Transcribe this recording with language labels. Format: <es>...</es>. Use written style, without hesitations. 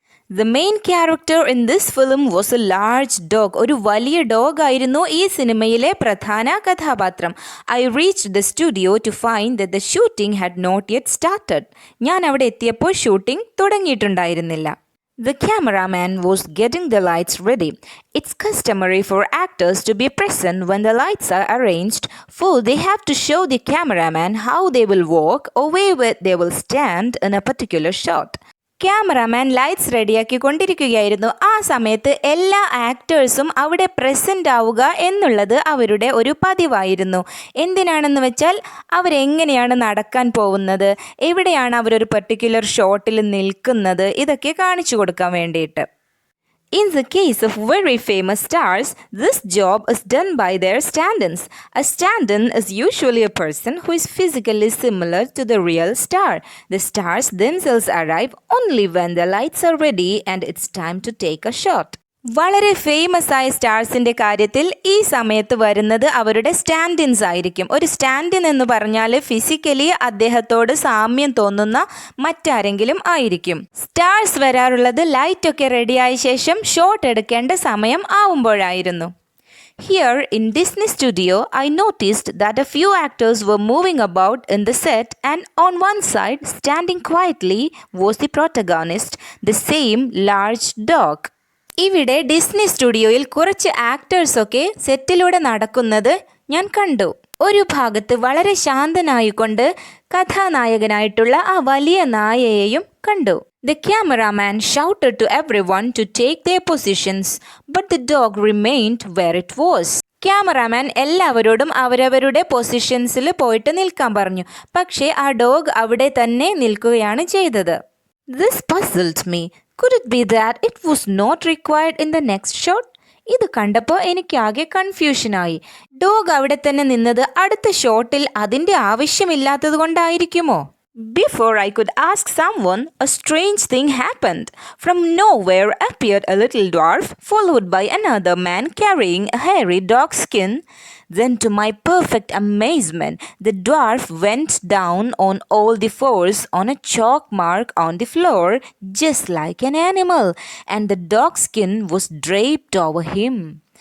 <en>The main character in this film was a large dog.</en> <ml>ഒരു വലിയ dog ആയിരുന്നു ഈ സിനിമയിലെ പ്രധാന കഥാപാത്രം.</ml> <en>I reached the studio to find that the shooting had not yet started.</en> <ml>ഞാൻ അവിടെ എത്തിയപ്പോൾ shooting തുടങ്ങിയിട്ടുണ്ടായിരുന്നില്ല.</ml> <en>The cameraman was getting the lights ready. It's customary for actors to be present when the lights are arranged, for they have to show the cameraman how they will walk or where they will stand in a particular shot.</en> <ml>Cameraman lights റെഡിയാക്കി കൊണ്ടിരിക്കുകയായിരുന്നു. ആ സമയത്ത് എല്ലാ ആക്ടേഴ്സും അവിടെ present ആവുക എന്നുള്ളത് അവരുടെ ഒരു പതിവായിരുന്നു. എന്തിനാണെന്ന് വെച്ചാൽ അവരെങ്ങനെയാണ് നടക്കാൻ പോകുന്നത്, എവിടെയാണ് അവരൊരു പെർട്ടിക്കുലർ ഷോട്ടിൽ നിൽക്കുന്നത്, ഇതൊക്കെ കാണിച്ചു കൊടുക്കാൻ വേണ്ടിയിട്ട്.</ml> <en>In the case of very famous stars, this job is done by their stand-ins. A stand-in is usually a person who is physically similar to the real star. The stars themselves arrive only when the lights are ready and it's time to take a shot.</en> <ml>വളരെ famous ആയ സ്റ്റാർസിൻ്റെ കാര്യത്തിൽ ഈ സമയത്ത് വരുന്നത് അവരുടെ സ്റ്റാൻഡിൻസ് ആയിരിക്കും. ഒരു standing എന്ന് പറഞ്ഞാൽ ഫിസിക്കലി അദ്ദേഹത്തോട് സാമ്യം തോന്നുന്ന മറ്റാരെങ്കിലും ആയിരിക്കും. സ്റ്റാർസ് വരാറുള്ളത് ലൈറ്റൊക്കെ റെഡിയായ ശേഷം ഷോട്ട് എടുക്കേണ്ട സമയം ആവുമ്പോഴായിരുന്നു.</ml> <en>Here in Disney Studio, I noticed that a few actors were moving about in the set, and on one side, standing quietly, was the protagonist, the same large dog.</en> <ml>ഇവിടെ Disney സ്റ്റുഡിയോയിൽ കുറച്ച് ആക്ടേഴ്സൊക്കെ സെറ്റിലൂടെ നടക്കുന്നത് ഞാൻ കണ്ടു. ഒരു ഭാഗത്ത് വളരെ ശാന്തനായിക്കൊണ്ട് കഥാനായകനായിട്ടുള്ള ആ വലിയ നായയെയും കണ്ടു.</ml> <en>The cameraman shouted to everyone to take their positions, but the dog remained where it was.</en> <ml>Cameraman എല്ലാവരോടും അവരവരുടെ പൊസിഷൻസിൽ പോയിട്ട് നിൽക്കാൻ പറഞ്ഞു. പക്ഷേ ആ ഡോഗ് അവിടെ തന്നെ നിൽക്കുകയാണ് ചെയ്തത്.</ml> <en>This puzzled me. Could it be that it was not required in the next shot?</en> <ml>ഇത് കണ്ടപ്പോൾ എനിക്കാകെ കൺഫ്യൂഷനായി. ഡോഗ് അവിടെ തന്നെ നിന്നത് അടുത്ത ഷോട്ടിൽ അതിൻ്റെ ആവശ്യമില്ലാത്തത് കൊണ്ടായിരിക്കുമോ?</ml> <en>Before I could ask someone, a strange thing happened. From nowhere appeared a little dwarf, followed by another man carrying a hairy dog skin. Then, to my perfect amazement, the dwarf went down on all the fours on a chalk mark on the floor, just like an animal, and the dog skin was draped over him.</en>